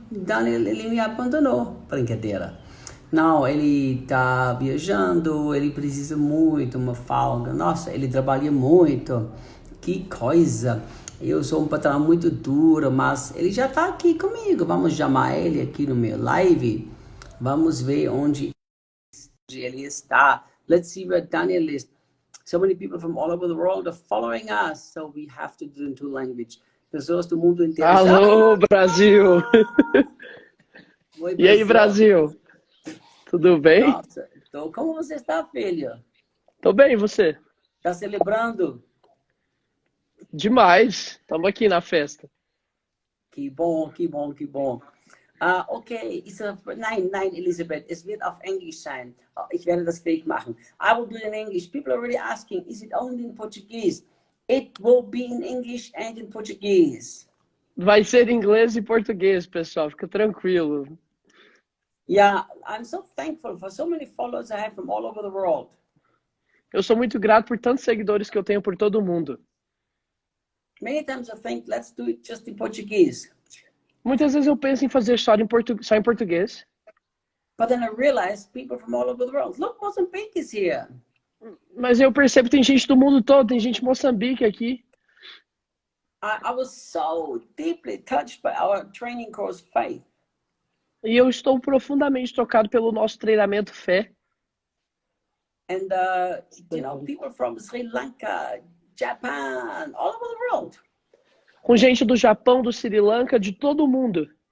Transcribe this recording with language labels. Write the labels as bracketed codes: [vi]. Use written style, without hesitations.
[pt] Então ele me abandonou. Brincadeira. Não, ele tá viajando, ele precisa muito uma folga. Nossa, ele trabalha muito. Que coisa. Eu sou um patrão muito duro, mas ele já tá aqui comigo. Vamos chamar ele aqui no meu live. Vamos ver onde ele está. [en] Let's see where Daniel is. So many people from all over the world are following us, so we have to do it in two languages. [pt] Pessoas do mundo inteiro. Alô, Brasil! Oi, E aí, Brasil. Brasil? Tudo bem? Nossa, então, como você está, filho? Tô bem, e você? Tá celebrando? Demais. Estamos aqui na festa. Que bom, que bom, que bom. [de] Okay, nein, Elisabeth, es wird auf Englisch sein. Ich werde das fake machen. [en] I will do it in English. People are already asking, is it only in Portuguese? It will be in English and in Portuguese. [pt] Vai ser inglês e português, pessoal. Fica tranquilo. [en] Yeah, I'm so thankful for so many followers I have from all over the world. [pt] Eu sou muito grato por tantos seguidores que eu tenho por todo o mundo. [en] Many times I think, let's do it just in Portuguese. [pt] Muitas vezes eu penso em fazer só em português. [en] But then I realize people from all over the world. Look, Mozambique is here. [pt] Mas eu percebo que tem gente do mundo todo, tem gente em Moçambique aqui. [en] I was so deeply touched by our training course, Faith. [pt] E eu estou profundamente tocado pelo nosso treinamento Fé. [en] And, people from Sri Lanka, Japan, all over the world. [pt] Com gente do Japão, do Sri Lanka, de todo o mundo.